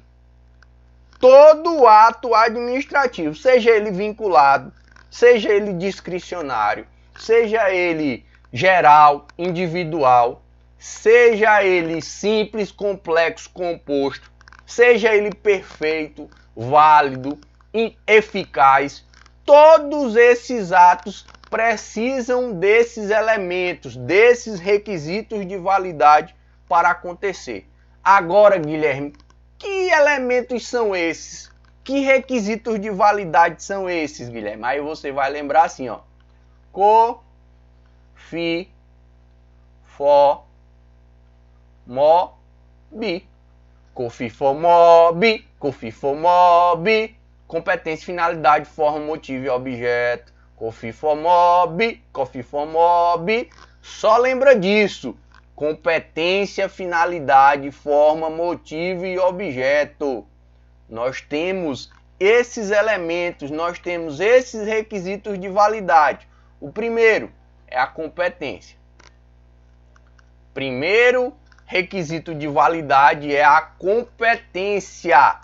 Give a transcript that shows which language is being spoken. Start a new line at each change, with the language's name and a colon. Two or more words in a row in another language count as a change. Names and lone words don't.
Portuguese: Todo ato administrativo, seja ele vinculado, seja ele discricionário, seja ele geral, individual, seja ele simples, complexo, composto, seja ele perfeito, válido, eficaz, todos esses atos precisam desses elementos, desses requisitos de validade para acontecer. Agora, Guilherme, que elementos são esses? Que requisitos de validade são esses, Guilherme? Aí você vai lembrar assim, ó. Co, fi, fo, mo, bi. Co, fi, fo, mo, bi. Co, fi, fo, mo, bi. Competência, finalidade, forma, motivo e objeto. Co, fi, fo, mo, bi. Co, fi, fo, mo, bi. Só lembra disso. Competência, finalidade, forma, motivo e objeto. Nós temos esses elementos, nós temos esses requisitos de validade. O primeiro é a competência. Primeiro requisito de validade é a competência.